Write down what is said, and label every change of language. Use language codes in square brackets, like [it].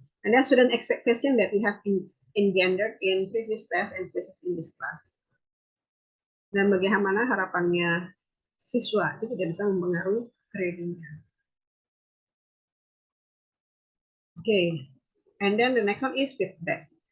[en] And then student expectation that we have engendered in previous test and places in this class. [id] Dan bagaimana harapannya siswa itu tidak bisa mempengaruhi grading-nya. Okay. [en] And then the next one is feedback.